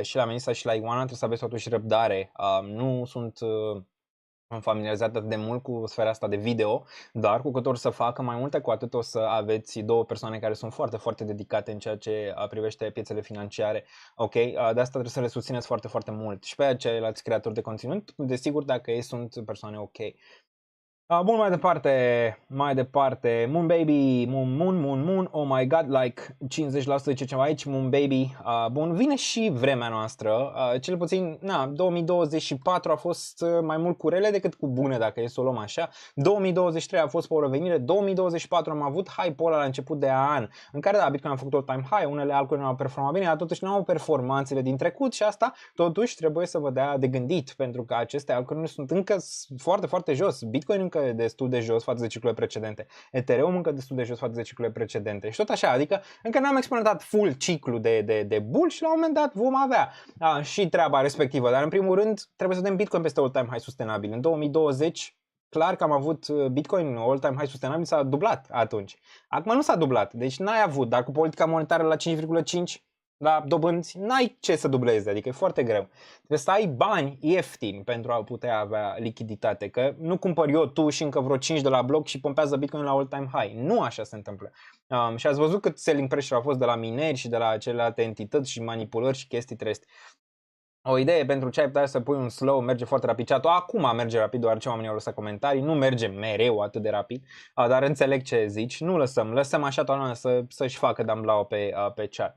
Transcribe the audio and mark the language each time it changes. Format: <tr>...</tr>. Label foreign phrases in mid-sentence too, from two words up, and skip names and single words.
<ro>Și la Melissa și la Ioana trebuie să aveți totuși răbdare. Nu sunt familiarizat atât de mult cu sfera asta de video, dar cu cât or să facă mai multe, cu atât o să aveți două persoane care sunt foarte dedicate în ceea ce privește piețele financiare. Ok, de asta trebuie să le susțineți foarte mult. Și pe ceilalți creatori de conținut, desigur, dacă ei sunt persoane ok. Bun, mai departe, Moon Baby, Moon,</ro> <en>oh my god, like</en> <ro>50% ce ceva aici, Moon Baby, bun, vine și vremea noastră, cel puțin, 2024 a fost mai mult cu rele decât cu bune, dacă e să o luăm așa, 2023 a fost pe o revenire, 2024 am avut hype-ul ăla la început de an, în care, da, Bitcoin a făcut</ro> <en>all-time high,</en> <ro>unele altcoin nu au performat bine, dar totuși nu au performanțele din trecut și asta, totuși, trebuie să vă dea de gândit, pentru că aceste altcoin sunt încă foarte jos, Bitcoin încă destul de jos față de ciclurile precedente. Ethereum încă destul de jos față de ciclurile precedente. Și tot așa, adică încă n-am experimentat full ciclu de bull și la un moment dat vom avea și treaba respectivă. Dar în primul rând trebuie să dăm Bitcoin peste</ro> <en>all-time high</en> <ro>sustenabil. În 2020 clar că am avut Bitcoin</ro> <en>all-time high</en> <ro>sustenabil, s-a dublat atunci. Acum nu s-a dublat, deci n-ai avut, dar cu politica monetară la 5,5 la dobânzi, n-ai ce să dublezi, adică e foarte greu. Trebuie să ai bani ieftini pentru a putea avea lichiditate, că nu cumpăr eu, tu și încă vreo 5 de la bloc și pompează Bitcoin la</ro> <en>all-time high.</en> <ro>Nu așa se întâmplă. Și ați văzut cât</ro> <en>selling pressure</en> <ro>a fost de la mineri și de la celelalte entități și manipulări și chestii treste. O idee pentru ce ai putea să pui un slow, merge foarte rapid. Chat-ul acum merge rapid, deoarece oamenii au lăsat comentarii, nu merge mereu atât de rapid, dar înțeleg ce zici, nu lăsăm așa toată lumea să-și facă damblau pe chat.</ro>